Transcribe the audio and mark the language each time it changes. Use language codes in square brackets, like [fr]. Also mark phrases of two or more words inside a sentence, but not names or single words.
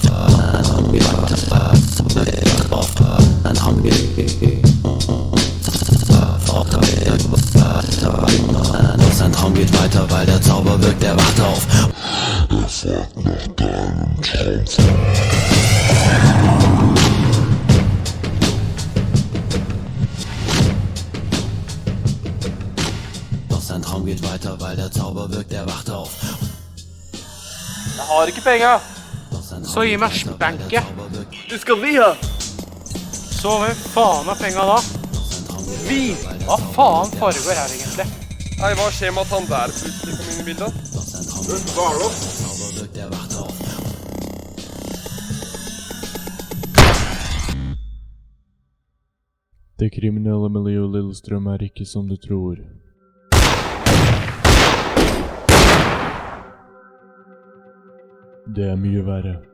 [de] Sein Traum geht weiter, auf. Sein Traum geht doch sein Traum geht weiter, weil der Zauber wirkt, er wacht auf. Er fragt nach deinem Traum. Doch sein Traum geht weiter, weil der Zauber wirkt, er wacht auf. [no] Jeg har ikke penger. [de] Doch sein [no] Så [de] Traum [no] gi [de] geht [no] meg [de] weiter, weil der [no] spanket. [de] Zauber wirkt. [no] Du skal vi ha! Så hvem faen er penga da? Vi? Hva faen foregår her egentlig? Nei, hva skjer med at han der plutselig kom inn i bildet? Hva er det? [de] Zauber wirkt, er wacht auf. [no] Det kriminelle miljøet Lillestrøm er ikke som du tror. Det er mye verre.